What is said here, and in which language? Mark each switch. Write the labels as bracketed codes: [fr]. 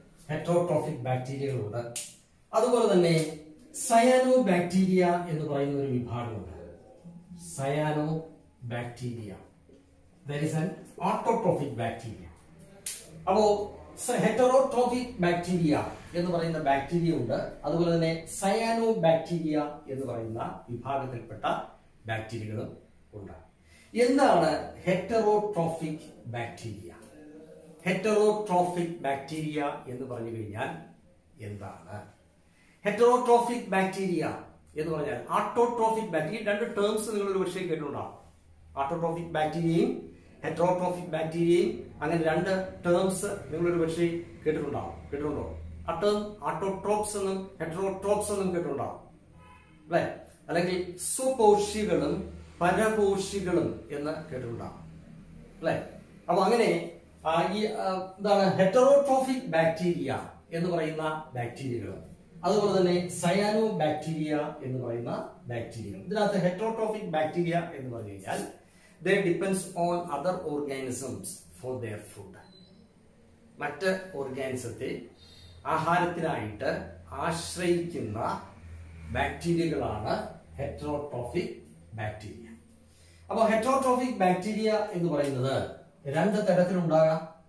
[ml] Heterotrophic ബാക്ടീരിയകളുണ്ട്. അതുപോലെ തന്നെ cyano bacteria എന്ന് പറയുന്ന ഒരു വിഭാഗമുണ്ട്. Cyano bacteria. [en] There is an autotrophic bacteria. [ml] അപ്പോ ഹെറ്ററോട്രോഫിക് ബാക്ടീരിയ എന്ന് പറയുന്ന ബാക്ടീരിയ ഉണ്ട്. അതുപോലെ തന്നെ സയാനോ ബാക്ടീരിയ എന്ന് പറയുന്ന വിഭാഗത്തിൽപ്പെട്ട ബാക്ടീരിയകളും ഉണ്ട്. എന്താണ് ഹെറ്ററോട്രോഫിക് ബാക്ടീരിയ? ഹെറ്ററോട്രോഫിക് ബാക്ടീരിയ എന്ന് പറഞ്ഞു കഴിഞ്ഞാൽ എന്താണ്? ഹെറ്ററോട്രോഫിക് ബാക്ടീരിയ എന്ന് പറഞ്ഞാൽ ആട്ടോട്രോഫിക് ബാക്ടീരിയ, രണ്ട് ടേംസ് നിങ്ങൾ ഒരു പക്ഷേ കേട്ടിട്ടുണ്ടാവും. ആട്ടോട്രോഫിക് ബാക്ടീരിയയും ഹെറ്ററോട്രോഫിക് ബാക്ടീരിയയും, അങ്ങനെ രണ്ട് ടേംസ് നിങ്ങൾ ഒരു പക്ഷേ കേട്ടിട്ടുണ്ടോ? ആ ടേം ആട്ടോട്രോപ്സ് എന്നും ഹെറ്ററോട്രോപ്സ് എന്നും കേട്ടിട്ടുണ്ടാവും അല്ലെ? അല്ലെങ്കിൽ സ്വപോഷികളും പരപോഷികളും എന്ന് കേട്ടിട്ടുണ്ടാവും അല്ലെ? അപ്പൊ അങ്ങനെ ഈ എന്താണ് ഹെറ്ററോട്രോഫിക് ബാക്ടീരിയ എന്ന് പറയുന്ന ബാക്ടീരിയകൾ, അതുപോലെ തന്നെ സയാനോ ബാക്ടീരിയ എന്ന് പറയുന്ന ബാക്ടീരിയകൾ. ഇതിനകത്ത് ഹെറ്ററോട്രോഫിക് ബാക്ടീരിയ എന്ന് പറഞ്ഞു കഴിഞ്ഞാൽ [en] they depends on other organisms for their food. [ml] മറ്റ് ഓർഗാനിസത്തെ ആഹാരത്തിനായിട്ട് ആശ്രയിക്കുന്ന ബാക്ടീരിയകളാണ് ഹെറ്ററോട്രോഫിക് ബാക്ടീരിയ. അപ്പോൾ ഹെറ്ററോട്രോഫിക് ബാക്ടീരിയ എന്ന് പറയുന്നത് രണ്ട് തരത്തിലുണ്ടാകാം.